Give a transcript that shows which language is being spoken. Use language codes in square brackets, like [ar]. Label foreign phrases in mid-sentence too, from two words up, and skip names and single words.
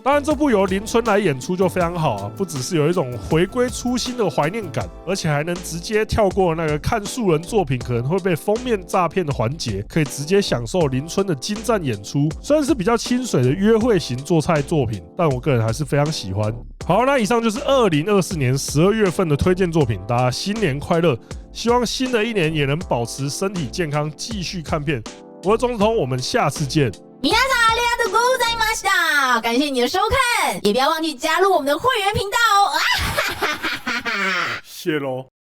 [zh] 当然，这部由林春来演出就非常好啊，不只是有一种回归初心的怀念感，而且还能直接跳过那个看素人作品可能会被封面诈骗的环节，可以直接享受林春的精湛演出。虽然是比较清水的约会型做菜作品，但我个人还是非常喜欢。好，那以上就是2024年12月份的推荐作品，大家新年快乐！希望新的一年也能保持身体健康，继续看片。我是钟子通，我们下次见。 [ja] 皆さんありがとうございました。 [zh] 感谢你的收看，也不要忘记加入我们的会员频道哦。谢喽。